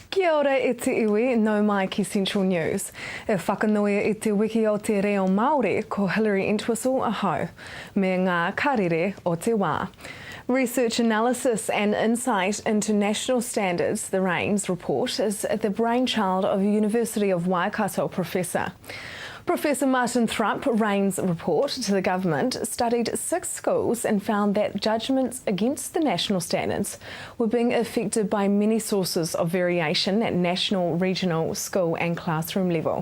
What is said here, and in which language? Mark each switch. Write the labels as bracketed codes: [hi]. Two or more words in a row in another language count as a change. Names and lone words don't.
[mi] Kia ora e te iwi, no mai ki Central News. E whakanoia i te wiki o te reo Māori ko Hilary Entwistle ahau, me ngā karere o te wā. [en] Research analysis and insight into national standards, the RAINS report, is the brainchild of University of Waikato professor. Professor Martin Thrupp, RAINS report to the government, studied 6 schools and found that judgments against the national standards were being affected by many sources of variation at national, regional, school and classroom level.